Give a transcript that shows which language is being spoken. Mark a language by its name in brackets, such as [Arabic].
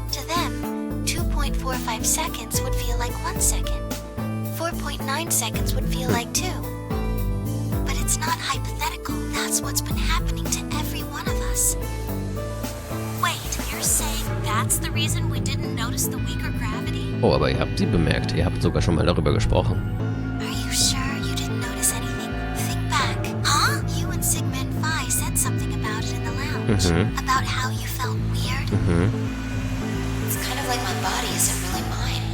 [English] To them, 2.45 seconds would feel like 1 second. 4.9 seconds would feel like 2. But it's not hypothetical. That's what's been happening to every one of us. Wait, you're saying that's the reason we didn't notice the weaker gravity? [German] Oh, aber ihr habt sie bemerkt. Ihr habt sogar schon mal darüber gesprochen. [English] Are you sure you didn't notice anything? Think back. Huh? You and Sigma and Phi said something about it in the lounge. About how you felt weird? It's kind of like my body isn't really mine.